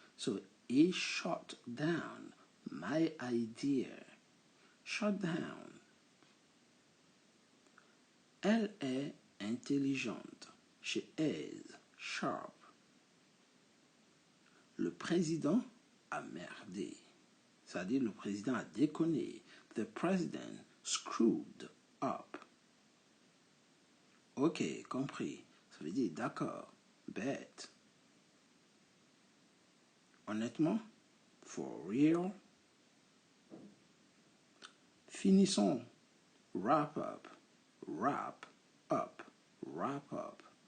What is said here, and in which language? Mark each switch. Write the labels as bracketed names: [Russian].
[English] So he shut down my idea. Shut down. [French] Elle est intelligente. [English] She is sharp. [French] Le président a merdé. C'est-à-dire le président a déconné. [English] The president screwed up. [French] Ok, compris. Ça veut dire d'accord, bête. Honnêtement, [English] for real. [French] Finissons. [English] Wrap up, wrap up, wrap up.